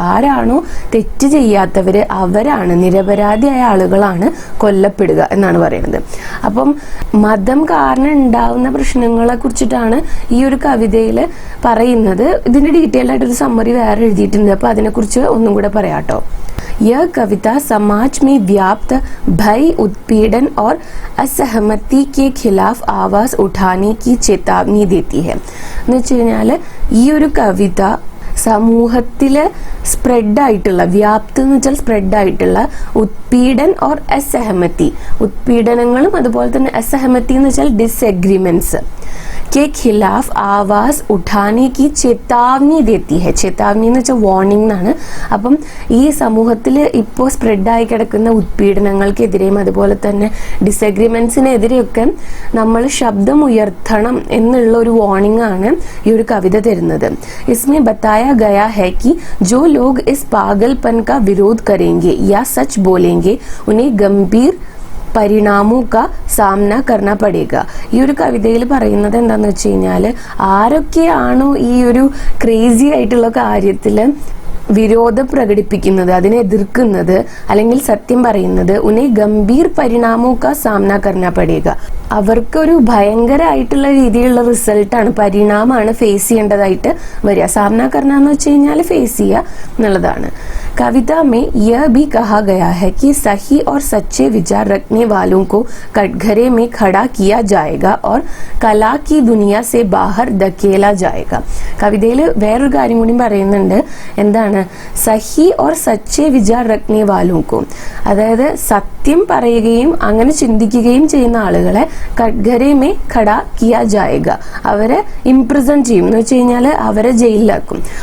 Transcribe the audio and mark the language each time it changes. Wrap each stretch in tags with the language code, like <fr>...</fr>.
<ml>ആരാണോ തെറ്റ് ചെയ്യാത്തവര്, അവരാണ്, നിരപരാധിയായ ആളുകളാണ് കൊല്ലപ്പെടുക എന്നാണ് പറയുന്നത്. അപ്പം മതം കാരണം ഉണ്ടാവുന്ന പ്രശ്നങ്ങളെ കുറിച്ചിട്ടാണ് ഈ ഒരു കവിതയിൽ പറയുന്നത്. ഇതിന്റെ ഡീറ്റെയിൽ ആയിട്ടൊരു സമ്മറി വേറെ എഴുതിയിട്ടുണ്ട്, അപ്പൊ അതിനെക്കുറിച്ച് ഒന്നും കൂടെ പറയാട്ടോ.</ml> <hi>यह कविता समाज में व्याप्त भय, उत्पीड़न और असहमति के खिलाफ आवाज उठाने की चेतावनी देती है.</hi> <ml>എന്ന് വെച്ച് കഴിഞ്ഞാൽ ഈ ഒരു കവിത സമൂഹത്തില് സ്പ്രെഡായിട്ടുള്ള, വ്യാപ്തി എന്ന് വെച്ചാൽ സ്പ്രെഡായിട്ടുള്ള</ml> <hi>ഉത്പീഡൻ ഓർ അസഹമതി,</hi> <ml>ഉത്പീഡനങ്ങളും അതുപോലെ തന്നെ അസഹമതി എന്ന് വെച്ചാൽ ഡിസഗ്രിമെന്റ്സ്</ml> <hi>के खिलाफ आवाज उठाने की चेतावनी देती है.</hi> <ml>ചേതാവനി എന്ന് വെച്ചാൽ വാർണിംഗ് എന്നാണ്. അപ്പം ഈ സമൂഹത്തിൽ ഇപ്പോൾ സ്പ്രെഡായി കിടക്കുന്ന ഉത്പീഡനങ്ങൾക്കെതിരെയും അതുപോലെ തന്നെ ഡിസഗ്രിമെന്റ്സിനെതിരെയൊക്കെ നമ്മൾ ശബ്ദം ഉയർത്തണം എന്നുള്ള ഒരു വാർണിംഗ് ആണ് ഈ ഒരു കവിത തരുന്നത്.</ml> <hi>इसमें बताया गया है कि जो लोग इस पागलपन का विरोध करेंगे या सच बोलेंगे उन्हें गंभीर പരിണാമോ കാ സാമന കർണ പടേഗ.</hi> <ml>ഈ ഒരു കവിതയിൽ പറയുന്നത് എന്താന്ന് വെച്ച് കഴിഞ്ഞാൽ, ആരൊക്കെയാണോ ഈ ഒരു ക്രേസി ആയിട്ടുള്ള കാര്യത്തിൽ വിരോധം പ്രകടിപ്പിക്കുന്നത്, അതിനെ എതിർക്കുന്നത് അല്ലെങ്കിൽ സത്യം പറയുന്നത്</ml> <hi>ഉന്നെ ഗംഭീർ പരിണാമോ കാ സാമന കർണ പടേഗ.</hi> <ml>അവർക്കൊരു ഭയങ്കരമായിട്ടുള്ള രീതിയിലുള്ള റിസൾട്ടാണ്, പരിണാമമാണ് ഫേസ് ചെയ്യേണ്ടതായിട്ട് വരിക. സാമന കർണ എന്ന് വെച്ച് കഴിഞ്ഞാൽ ഫേസ് ചെയ്യുക എന്നുള്ളതാണ്.</ml> <hi>कविता में यह भी कहा गया है कि सही और सच्चे विचार रखने वालों को कटघरे में खड़ा किया जाएगा और कला की दुनिया से बाहर धकेला जाएगा.</hi> <ml>കവിതയിൽ വേറൊരു കാര്യം കൂടി പറയുന്നുണ്ട്. എന്താണ്?</ml> <hi>സഹി ഓർ സച്ചേ വിചാർ രഖ്നെ വാലോക്കോ,</hi> <ml>അതായത് സത്യം പറയുകയും അങ്ങനെ ചിന്തിക്കുകയും ചെയ്യുന്ന ആളുകളെ</ml> <hi>കട്ഘരെ മേ ഖടാ കിയാ ജായേഗ,</hi> <ml>അവരെ ഇംപ്രിസൺ ചെയ്യും എന്ന് വെച്ച് കഴിഞ്ഞാൽ അവരെ ജയിലിലാക്കും.</ml>